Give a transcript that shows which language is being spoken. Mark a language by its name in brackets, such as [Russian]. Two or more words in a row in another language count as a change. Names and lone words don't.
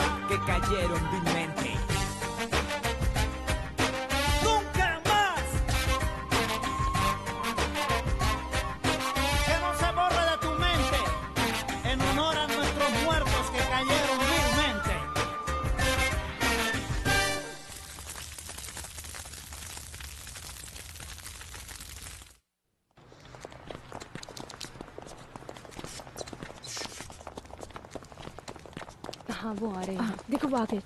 [Spanish] Que cayeron vilmente. ¡Nunca más! Que no se borre de tu mente, en honor a nuestros muertos que cayeron vilmente. [Hindi] हाँ वो आ रहे हैं। देखो वो आ गए।